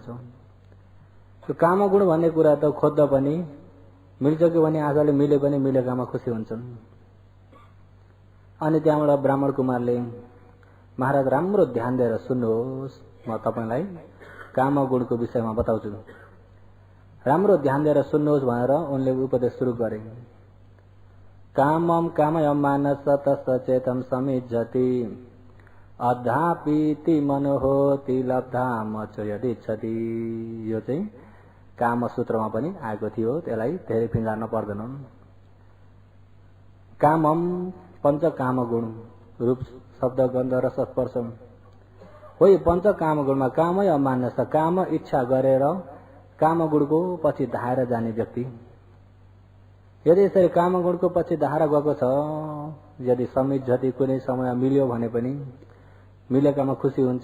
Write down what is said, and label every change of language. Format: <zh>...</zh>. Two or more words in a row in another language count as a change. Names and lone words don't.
<ne>त्यो कामगुण भन्ने कुरा त खोज्दा पनि मिल्छ कि भने आजले मिले पनि मिलेकामा खुसी हुन्छन्। अनि त्यहाँबाट ब्राह्मण कुमारले महाराज राम्रो ध्यान दिएर सुन्नुहोस् म तपाईलाई कामगुणको विषयमा बताउँछु राम्रो ध्यान दिएर सुन्नुहोस् भनेर उनले उपदेश सुरु गरे।</ne> <pi>कामम कामय मानस तस्चेतम समिज्जति अधापीति मनोहोति लब्धाम च यदिच्छति।</pi> <ne>यो चाहिँ काम सूत्रमा पनि आएको थियो, त्यसलाई धेरै फिँजार्न पर्दैन। कामम पंच काम गुण रूप शब्द गन्ध रस स्पर्श हो। पंच काम गुणमा कामै अमान्य छ। काम इच्छा गरेर काम गुणको पछि धाएर जाने व्यक्ति, यदि यसरी काम गुणको पछि धाएर गएको छ, यदि समिज्जति कुनै समय मिल्यो भने पनि मिलेकामा खुसी हुन्छ।</ne>